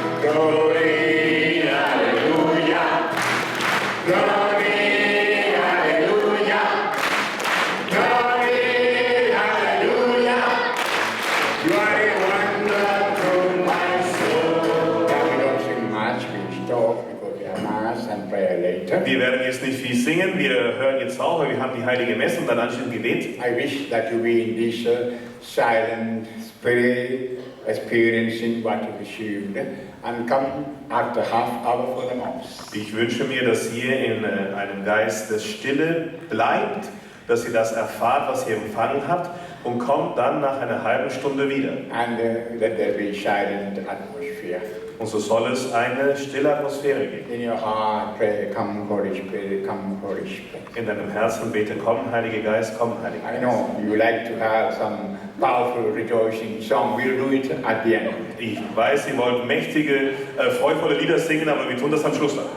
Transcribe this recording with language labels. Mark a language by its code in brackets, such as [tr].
[en] Glory, hallelujah. Glory, hallelujah. Glory, hallelujah. You are a wonder to my soul. Now we don't sing much, we stop because we have mass and prayer later. [de] Wir werden jetzt nicht viel singen, wir hören jetzt auf, weil wir haben die heilige Messe und dann anschließend Gebet. [en] I wish that you be in this silent spirit, experiencing what you received, and come after half hour for the mass. [de] Ich wünsche mir, dass ihr in einem Geist des Stille bleibt, dass ihr das erfahrt, was ihr empfangen habt und kommt dann nach einer halben Stunde wieder. [en] And let there be silent atmosphere. [de] Und so soll es eine stille Atmosphäre geben. [en] In your heart, pray, come Holy Spirit, come Holy Spirit. [de] In deinem Herzen bete, komm Heiliger Geist, komm Heiliger [en] I [de] Geist. [en] know you like to have some powerful rejoicing song. We'll do it at the end. [de] Ich weiß, ihr wollt mächtige, freudvolle Lieder singen, aber wir tun das am Schluss dann.